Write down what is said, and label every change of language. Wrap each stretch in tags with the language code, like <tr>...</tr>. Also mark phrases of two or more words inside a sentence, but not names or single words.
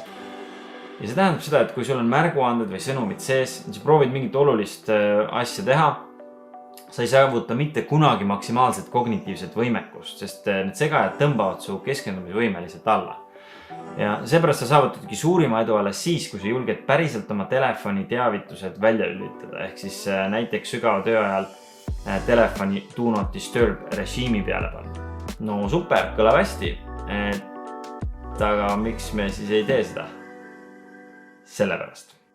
<et>Ja see tähendab seda, et kui sul on märguanded või sõnumid sees, sa proovid mingit olulist asja teha, sa ei saavuta mitte kunagi maksimaalset kognitiivset võimekust, sest need segajad tõmbavad su keskendumisvõime lihtsalt alla. Ja seepärast sa saavutadki suurima edu alles siis, kui sa julged päriselt oma telefoni teavitused välja lülitada. Ehk siis näiteks sügava töö ajal telefoni</et> <en>do not disturb</en> <et>režiimi peale panna. No super, kõlab hästi. Aga miks me siis ei tee seda? Sellepärast.</et>